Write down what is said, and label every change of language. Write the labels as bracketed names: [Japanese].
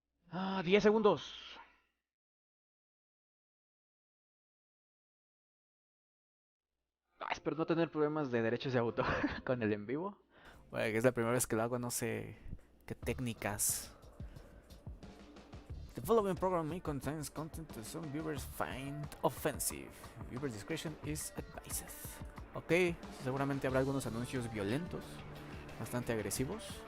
[Spanish] Ah, 10 segundos. Espero no tener problemas de derechos de autor con el en vivo. Bueno, que es la primera vez que lo hago, no sé qué técnicas. [English] The following program may contains content that some viewers find offensive. Viewer discretion is advised. [Spanish] Ok, seguramente habrá algunos anuncios violentos, bastante agresivos.